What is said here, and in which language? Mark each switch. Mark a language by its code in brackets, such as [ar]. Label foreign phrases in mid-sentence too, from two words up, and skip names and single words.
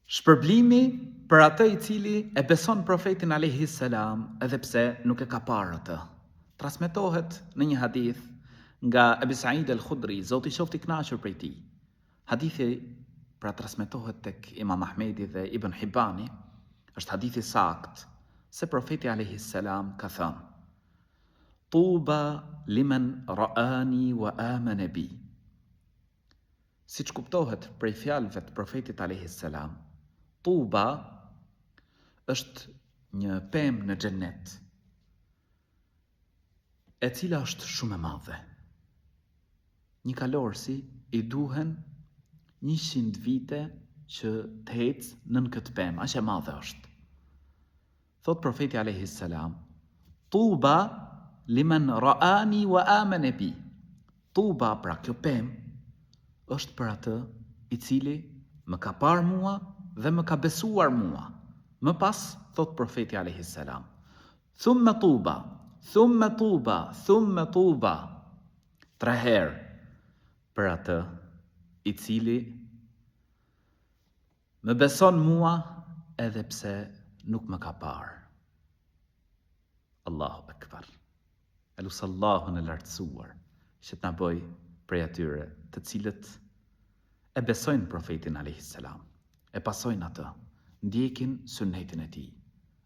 [sq] Shpërblimi për atë i cili e beson profetin [ar] عليه السلام [sq] edhe pse nuk e ka parë atë. Transmetohet në një hadith nga Ebi Said al-Khudri, Zoti qoftë i kënaqur prej tij. Hadithi pra transmetohet tek Imam Ahmedi dhe Ibn Hibani, është hadith i sakt se profeti [ar] عليه السلام [sq] ka thënë: [ar] طوبى لمن رآني وآمن بي. [sq] Siç kuptohet prej fjalëve të profetit [ar] عليه السلام, [sq] Tuba është një pemë në xhennet, e cila është shumë e madhe. Një kalorësi i duhen 100 vite që të ecë nën këtë pemë, aq e madhe është. Thot profeti [ar] عليه السلام: طوبى لمن رآني وآمن بي. [sq] Tuba, pra kjo pemë, është për atë i cili më ka parë mua dhe më ka besuar mua. Më pas, thot profeti [ar] عليه السلام, ثم طوبى ثم طوبى ثم طوبى. [sq] 3 herë për atë i cili më beson mua edhe pse nuk më ka parë. [ar] الله أكبر. [sq] Elusallahun e lartësuar që të na bëj prej atyre të cilët e besojnë profetin [ar] عليه السلام, [sq] e pasojnë atë, ndjekin sunetin e tij.